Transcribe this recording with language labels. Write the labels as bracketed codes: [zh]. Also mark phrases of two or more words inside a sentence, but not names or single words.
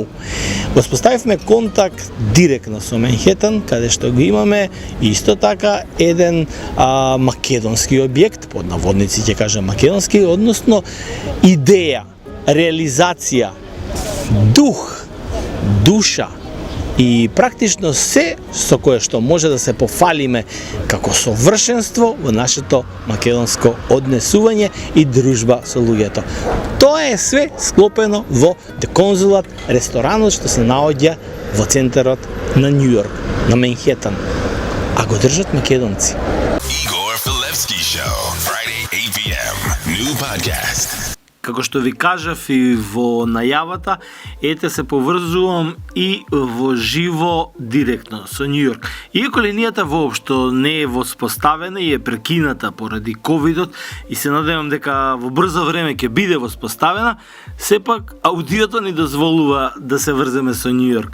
[mk] Воспоставивме контакт директно со Манхетан, каде што го имаме исто така еден македонски објект, под наводници ќе кажам македонски, односно идеја, реализација, дух, душа и практично се со кое што може да се пофалиме како совршенство во нашето македонско однесување и дружба со луѓето. Тоа е све склопено во The Consulate, ресторанот што се наоѓа во центарот на Нью Йорк, на Манхетан, а го држат македонци. [en] Igor Filevski Show, Friday 8 p.m. New podcast. [mk] Како што ви кажав и во најавата, ете се поврзувам и во живо директно со Нью Йорк. Иако линијата воопшто не е воспоставена и е прекината поради ковидот и се надевам дека во брзо време ќе биде воспоставена, сепак аудиото ни дозволува да се врземе со Нью Йорк.